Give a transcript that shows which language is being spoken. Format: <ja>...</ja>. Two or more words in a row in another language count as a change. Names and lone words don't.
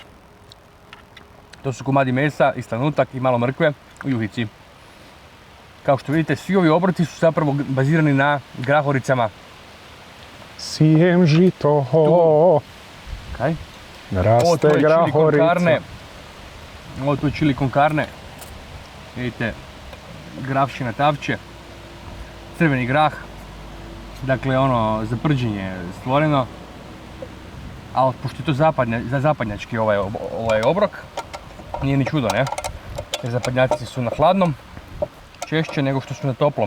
<hr>To su komadi mesa i slanutak i malo mrkve u juhici. Kao što vidite, svi ovi obroci su zapravo bazirani na grahoricama. Sijem žito, Kaj? raste grahorica. Ovo tu je chili con carne. Vidite, grahšina tavče, crveni grah. Dakle, ono, za prđenje je stvoreno. Ali pošto je to zapadnjački ovaj obrok, nije ni čudo, ne? Jer zapadnjaci su na hladnom češće nego što su na toplom.</hr>